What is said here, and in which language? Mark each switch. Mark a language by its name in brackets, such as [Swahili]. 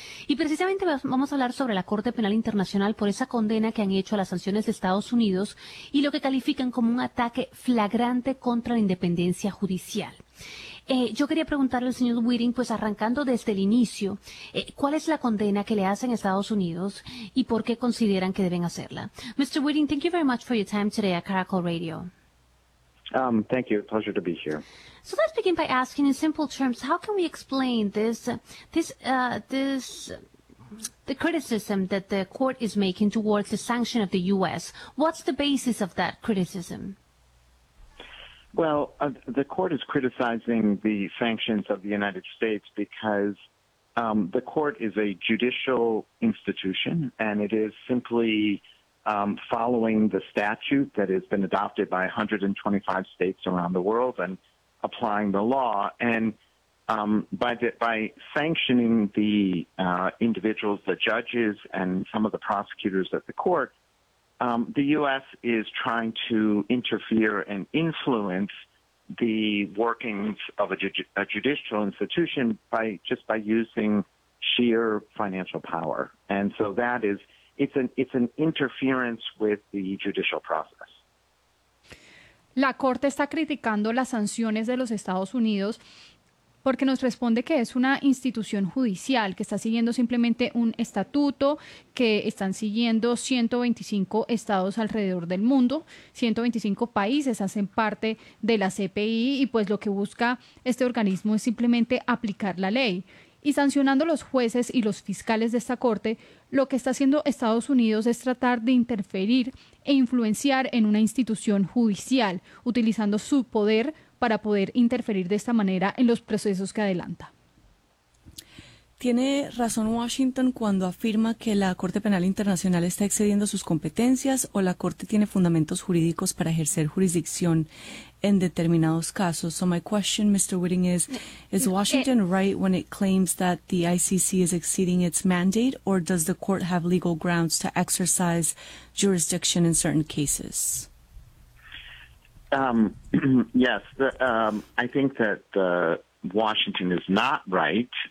[Spanish] Y precisamente vamos a hablar sobre la Corte Penal Internacional por esa condena que han hecho a las sanciones de Estados Unidos y lo que califican como un ataque flagrante contra la independencia judicial. Yo quería preguntarle al señor Whiting, pues arrancando desde el inicio, ¿cuál es la condena que le hacen a Estados Unidos y por qué consideran que deben hacerla? [English] Mr. Whiting, thank you very much for your time today at Caracol Radio. Thank you. Pleasure to be here. So let's begin by asking, in simple terms, how can we explain this the criticism that the court is making towards the sanction of the U.S.? What's the basis of that criticism? Well, the court is criticizing the sanctions of the United States because the court is a judicial institution, and it is simply following the statute that has been adopted by 125 states around the world and applying the law. And by sanctioning the individuals, the judges, and some of the prosecutors at the court, the U.S. is trying to interfere and influence the workings of a judicial institution by using sheer financial power. And so that is, it's an interference with the judicial process. [Spanish] La Corte está criticando las sanciones de los Estados Unidos porque nos responde que es una institución judicial que está siguiendo simplemente un estatuto que están siguiendo 125 estados alrededor del mundo, 125 países hacen parte de la CPI y pues lo que busca este organismo es simplemente aplicar la ley. Y sancionando los jueces y los fiscales de esta corte, lo que está haciendo Estados Unidos es tratar de interferir e influenciar en una institución judicial, utilizando su poder para poder interferir de esta manera en los procesos que adelanta. ¿Tiene razón Washington cuando afirma que la Corte Penal Internacional está excediendo sus competencias o la Corte tiene fundamentos jurídicos para ejercer jurisdicción en determinados casos? [English] So my question, Mr. Whiting, is Washington right when it claims that the ICC is exceeding its mandate, or does the court have legal grounds to exercise jurisdiction in certain cases? Yes, I think that Washington is not right.